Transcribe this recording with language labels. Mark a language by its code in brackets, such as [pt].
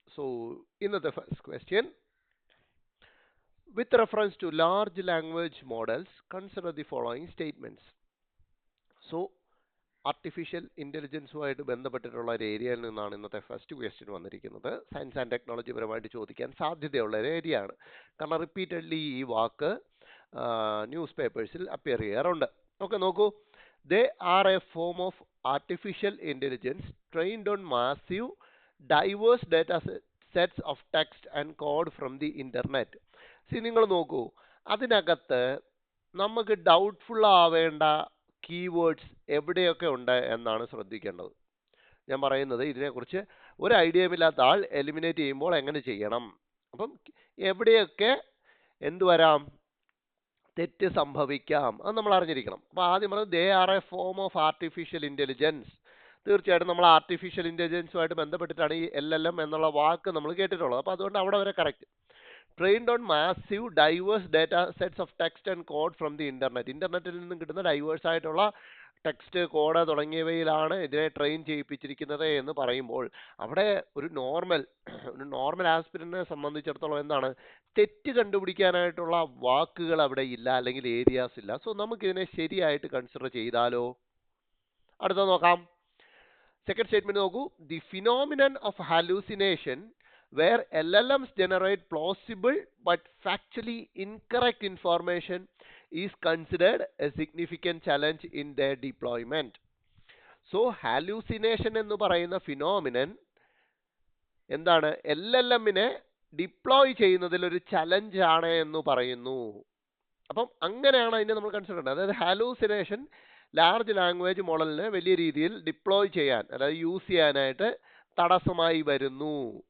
[en] so [ml] ഇന്നത്തെ [en] First question with reference to large language models consider the following statements. [ml] So artificial ഇന്റലിജൻസുമായിട്ട് ബന്ധപ്പെട്ടിട്ടുള്ള ഒരു ഏരിയയിൽ നിന്നാണ് ഇന്നത്തെ ഫസ്റ്റ് ക്വസ്റ്റ്യൻ വന്നിരിക്കുന്നത്. സയൻസ് ആൻഡ് ടെക്നോളജി പരമായിട്ട് ചോദിക്കാൻ സാധ്യതയുള്ള ഒരു ഏരിയ ആണ്. കാരണം റിപ്പീറ്റഡ്ലി ഈ വാക്ക് ന്യൂസ് പേപ്പേഴ്സിൽ അപ്പിയർ ചെയ്യാറുണ്ട്. ഓക്കെ, നോക്കൂ. [en] They are a form of artificial intelligence trained on massive, diverse data sets of text and code from the internet. [ml] നിങ്ങൾ നോക്കൂ, അതിനകത്ത് നമുക്ക് ഡൗട്ട്ഫുൾ ആവേണ്ട കീവേഡ്സ് എവിടെയൊക്കെ ഉണ്ട് എന്നാണ് ശ്രദ്ധിക്കേണ്ടത്. ഞാൻ പറയുന്നത് ഇതിനെക്കുറിച്ച് ഒരു ഐഡിയയുമില്ലാത്ത ആൾ എലിമിനേറ്റ് ചെയ്യുമ്പോൾ എങ്ങനെ ചെയ്യണം, അപ്പം എവിടെയൊക്കെ എന്ത് വരാം, തെറ്റ് സംഭവിക്കാം, അത് നമ്മൾ അറിഞ്ഞിരിക്കണം. അപ്പോൾ ആദ്യം പറഞ്ഞത് [en] They are a form of artificial intelligence. [ml] തീർച്ചയായിട്ടും നമ്മൾ ആർട്ടിഫിഷ്യൽ ഇൻ്റലിജൻസുമായിട്ട് ബന്ധപ്പെട്ടിട്ടാണ് ഈ LLM എന്നുള്ള വാക്ക് നമ്മൾ കേട്ടിട്ടുള്ളത്. അപ്പോൾ അതുകൊണ്ട് അവിടെ വരെ [en] Correct. Trained on massive diverse data sets of text and code from the internet. [ml] ഇന്റർനെറ്റിൽ നിന്നും കിട്ടുന്ന ഡൈവേഴ്സ് ആയിട്ടുള്ള ടെക്സ്റ്റ്, കോഡ് തുടങ്ങിയവയിലാണ് ഇതിനെ ട്രെയിൻ ചെയ്യിപ്പിച്ചിരിക്കുന്നത് എന്ന് പറയുമ്പോൾ അവിടെ ഒരു നോർമൽ ആസ്പിരന്റിനെ സംബന്ധിച്ചിടത്തോളം എന്താണ്, തെറ്റ് കണ്ടുപിടിക്കാനായിട്ടുള്ള വാക്കുകൾ അവിടെ ഇല്ല, അല്ലെങ്കിൽ ഏരിയാസ് ഇല്ല. സോ നമുക്കിതിനെ ശരിയായിട്ട് കൺസിഡർ ചെയ്താലോ? അടുത്ത നോക്കാം. സെക്കൻഡ് സ്റ്റേറ്റ്മെന്റ് നോക്കൂ. [en] The phenomenon of hallucination where LLMs generate plausible but factually incorrect information is considered a significant challenge in their deployment. [ml] So hallucination എന്ന് പറയുന്ന ഫിനോമിനൻ എന്താണ്, LLMനെ ഡിപ്ലോയ് ചെയ്യുന്നതിൽ ഒരു ചലഞ്ച് ആണ് എന്ന് പറയുന്നു. അപ്പം അങ്ങനെയാണ് അതിനെ നമ്മൾ കൺസിഡർ ചെയ്യുന്നത്. അതായത് ഹാലൂസിനേഷൻ ലാർജ് ലാംഗ്വേജ് മോഡലിനെ വലിയ രീതിയിൽ ഡിപ്ലോയ് ചെയ്യാൻ, അതായത് യൂസ് ചെയ്യാനായിട്ട് തടസ്സമായി വരുന്നു.